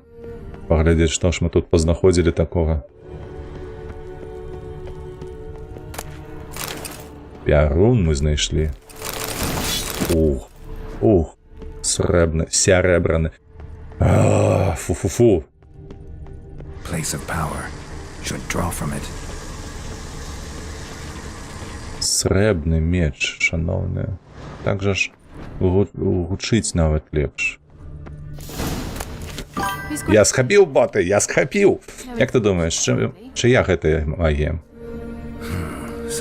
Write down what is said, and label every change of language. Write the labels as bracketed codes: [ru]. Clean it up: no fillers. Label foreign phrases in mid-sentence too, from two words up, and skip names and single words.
[be] Паглядзець, што ж мы тут пазнаходзілі такога. Пярун мы знайшлі. Ух, ух. Срэбны, сярэбраны. Фу-фу-фу. [en] Place of power. Should draw from it. [be] Срэбны меч, шаноўны. Так жа ж гучыць нават лепш. Я схапіў, боты, я схапіў! Як ты думаеш, чыя гэтая магія?